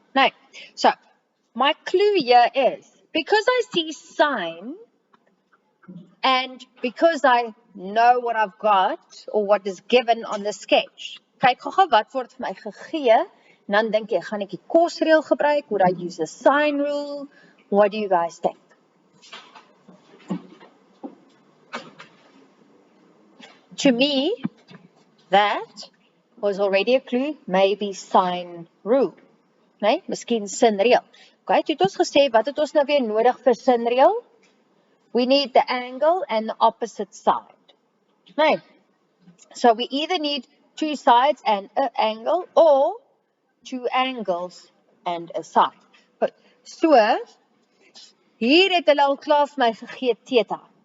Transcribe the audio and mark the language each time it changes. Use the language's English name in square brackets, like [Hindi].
[English] Now, so my clue here is, because I see sine and because I know what I've got or what is given on the sketch, [Afrikaans] kyk gou wat word vir my gegee, en dan dink jy, gaan ek die kosreël gebruik? [English] Would I use the sine rule? What do you guys think? To me, that was already a clue, maybe sine rule. [Afrikaans] Nee, miskien sinreël. Okay, toe het ons gesê, wat het ons nou weer nodig vir sinreël? [English] We need the angle and the opposite side. Nee. So we either need 2 sides and an angle, or 2 angles and a side. [Afrikaans] But so, hier het hulle al klaar vir my gegee theta.